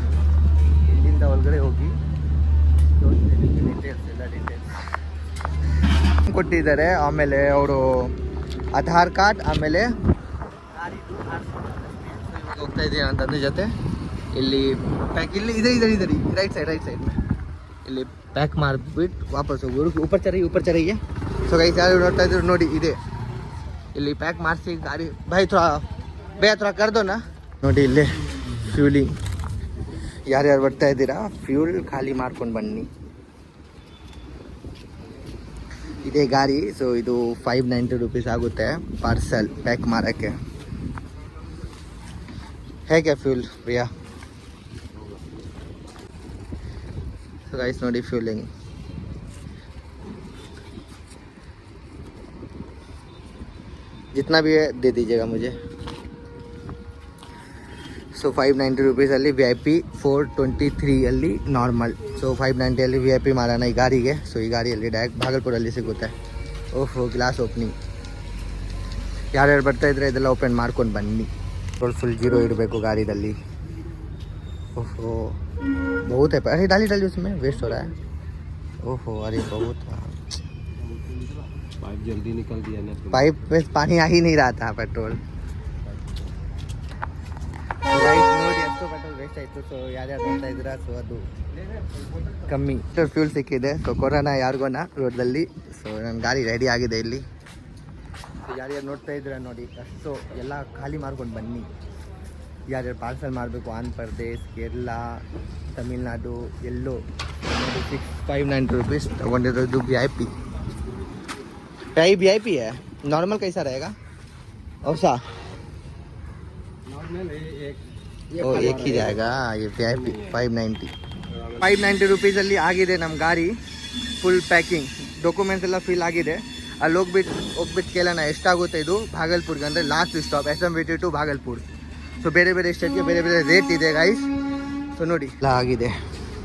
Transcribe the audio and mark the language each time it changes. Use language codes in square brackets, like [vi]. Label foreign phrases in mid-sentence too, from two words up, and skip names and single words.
[kn] ಇಲ್ಲಿಂದ ಒಳಗಡೆ ಹೋಗಿ ಡೀಟೇಲ್ಸ್ ಎಲ್ಲ ಕೊಟ್ಟಿದ್ದಾರೆ. ಆಮೇಲೆ ಅವರು ಆಧಾರ್ ಕಾರ್ಡ್, ಆಮೇಲೆ ಹೋಗ್ತಾ ಇದ್ದೀನಿ ನನ್ನ ತಂದೆ ಜೊತೆ. ಇಲ್ಲಿ ಪ್ಯಾಕ್ ಇಲ್ಲಿ ಇದೆ [en] right side [kn] ಇಲ್ಲಿ ಪ್ಯಾಕ್ ಮಾಡಿಬಿಟ್ಟು ವಾಪಸ್ ಹೋಗಿ [hi] ऊपर चढ़िए. [en] so guys [kn] ಯಾರು ನೋಡ್ತಾ ಇದ್ರು ನೋಡಿ, ಇದೆ ಇಲ್ಲಿ ಪ್ಯಾಕ್ ಮಾಡಿಸಿ ಗಾಡಿ. [hi] ಥೋड़ा कर दो ना. [kn] ನೋಡಿ ಇಲ್ಲೇ ಫ್ಯೂಲಿಂಗ್, ಯಾರ್ಯಾರು ಬರ್ತಾ ಇದ್ದೀರಾ ಫ್ಯೂಲ್ ಖಾಲಿ ಮಾಡ್ಕೊಂಡು ಬನ್ನಿ. ಇದೇ ಗಾಡಿ. ಸೊ ಇದು 590 ರೂಪೀಸ್ ಆಗುತ್ತೆ [en] parcel pack [kn] ಮಾಡೋಕ್ಕೆ. ಹೇಗೆ ಫ್ಯೂಲ್ ಪ್ರಿಯಾ? [en] so guys [kn] ನೋಡಿ ಫ್ಯೂಲಿಂಗ್. [hi] जितना भी है दे दीजिएगा मुझे. [kn] ಸೊ 590 ರುಪೀಸಲ್ಲಿ VIP, 423 ಅಲ್ಲಿ ನಾರ್ಮಲ್. ಸೊ 590 VIP ಮಾಡೋಣ ಈ ಗಾಡಿಗೆ. ಸೊ ಈ ಗಾಡಿಯಲ್ಲಿ ಡೈರೆಕ್ಟ್ ಭಾಗಲ್ಪುರಲ್ಲಿ ಸಿಗುತ್ತೆ. [en] oho, glass opening. [kn] ಯಾರ್ಯಾರು ಬರ್ತಾಯಿದ್ರೆ ಇದೆಲ್ಲ ಓಪನ್ ಮಾಡ್ಕೊಂಡು ಬನ್ನಿ. [en] full zero [kn] ಇರಬೇಕು ಗಾಡಿದಲ್ಲಿ. [hi] ओहो बहुत है. अरे डाली उसमें वेस्ट हो रहा है. ओहो अरे बहुत. पाइप जल्दी निकल दिया ना. पाइप में पानी आ ही नहीं रहा था पेट्रोल. [kn] ನೋಡಿ ಎಷ್ಟು [en] petrol waste [kn] ಆಯಿತು. ಸೊ ಯಾರ್ಯಾರು ನೋಡ್ತಾ ಇದ್ದೀರಾ, ಸೊ ಅದು ಕಮ್ಮಿ ಫ್ಯೂಲ್ ಸಿಕ್ಕಿದೆ. ಸೊ ಕೊರೋನಾ ಯಾರಿಗೋನ ರೋಡಲ್ಲಿ. ಸೊ ನನ್ನ ಗಾಡಿ ರೆಡಿ ಆಗಿದೆ ಇಲ್ಲಿ. ಸೊ ಯಾರ್ಯಾರು ನೋಡ್ತಾ ಇದ್ದೀರಾ ನೋಡಿ, ಅಷ್ಟು ಎಲ್ಲ ಖಾಲಿ ಮಾಡ್ಕೊಂಡು ಬನ್ನಿ. ಯಾರ್ಯಾರು ಪಾರ್ಸಲ್ ಮಾಡಬೇಕು ಆಂಧ್ರ ಪ್ರದೇಶ್, ಕೇರಳ, ತಮಿಳ್ನಾಡು ಎಲ್ಲೋ. [hi] 590 रुपीज़ तक VIP. VIP है. नॉर्मल कैसा रहेगा? और सा नॉर्मल एक ही जाएगा. ये VIP 590 रुपीಸಲ್ಲಿ [kn] ಆಗಿದೆ ನಮ್ಮ ಗಾಡಿ. [en] full packing, documents [kn] ಎಲ್ಲ ಫಿಲ್ ಆಗಿದೆ. ಅಲ್ಲಿ ಹೋಗ್ಬಿಟ್ಟು ಕೇಳೋಣ ಎಷ್ಟಾಗುತ್ತೆ ಇದು ಭಾಗಲ್ಪುರ್ಗೆ. ಅಂದರೆ [en] last stop SMVT to [kn] ಭಾಗಲ್ಪುರ್. ಸೊ ಬೇರೆ ಬೇರೆ ಸ್ಟೇಟ್ಗೆ ಬೇರೆ ಬೇರೆ ರೇಟ್ ಇದೆ ಗೈಸ್. ಸೊ ನೋಡಿ ಎಲ್ಲ ಆಗಿದೆ.